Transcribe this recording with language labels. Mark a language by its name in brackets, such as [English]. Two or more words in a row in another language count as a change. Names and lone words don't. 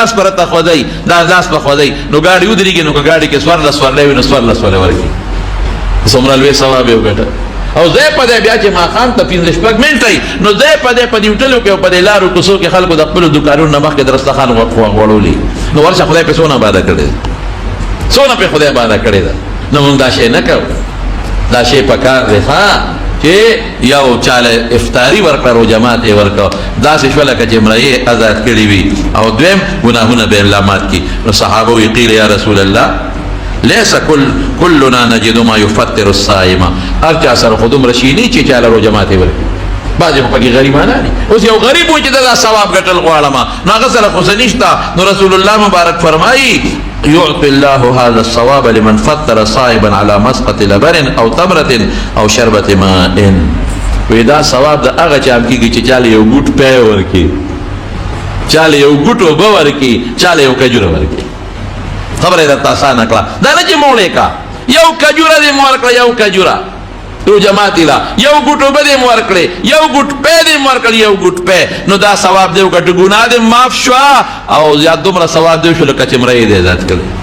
[Pashto] لاس به راته خوځوي دا لاس به خوځوي نو ګاډي ودرېږي نو که ګاډي کې سورلی وي نو 14 ورکړي څومره لوی ثواب یې وګټه او ځای په دی بیا چې ماښام ته 5 شپږ منټه وي نو ځای په دی په دې هوټلو کې او په دې لارو کوڅو کې خلکو د خپلو دوکانونو نه مخکې د رستخان غوړولي نو ورشه خدای پې څونه آباده کړې ده څونه پې خدای آباده کړې ده نو موږ دا شی نه کوو دا شی په کار دی چې یو چاله افطاري ورکړه روژه ماتې ورکړه داسې شوه لکه چې مریی ازاد کړي وي او دویم ګناهونه به یې مات کړي نو صحابه وی [Arabic] قیل یا رسول الله ليس كلنا نجد ما يفطر الصائم [Pashto] هر چا سره خو دومره شي نه چې چاله روژه ماتې ورکړي بعضې خو پکې غریبانه دي اوس یو غریب و چې دا ثواب ګټل غواړم نو هغه سره خو څه نشته نو رسول الله مبارک فرمایي [Arabic] يعطي الله هذا الصواب لمن فطر صائبا على مسقط لبن او تمرة او شربة ماء [Pashto] ودا ثواب د هغه چا کېږي چې چاله یو ګوټ پی ورکړي چاله یو ګوټ اوبه ورکړي چاله یو کجوره ورکړي خبره یې درته اسانه کړه دا نه چې موړې کا یو کجوره دې مو ورکړه یو کجوره روژه ماتې له یو ګوټ اوبه دې مو ورکړې یو ګوټ پی دې مو ورکړ یو ګوټ پی نو دا ثواب دې وکړه ګناه دې معاف شوه او یا دومره ثواب دې وشو لکه چې مریی دې ازاد کړی